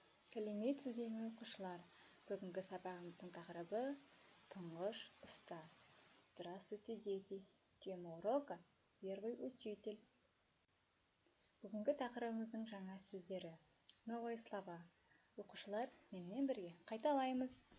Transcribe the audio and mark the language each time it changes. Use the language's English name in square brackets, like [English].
[Kazakh] Сәлеметсіздер ме оқушылар? Бүгінгі сабағымыздың тақырыбы тұңғыш ұстаз. [Russian] Здравствуйте, дети! Тема урока – первый учитель. [Kazakh] Бүгінгі тақырыбымыздың жаңа сөздері. [Russian] Новые слова. [Kazakh] Оқушылар, менімен бірге қайталаймыз.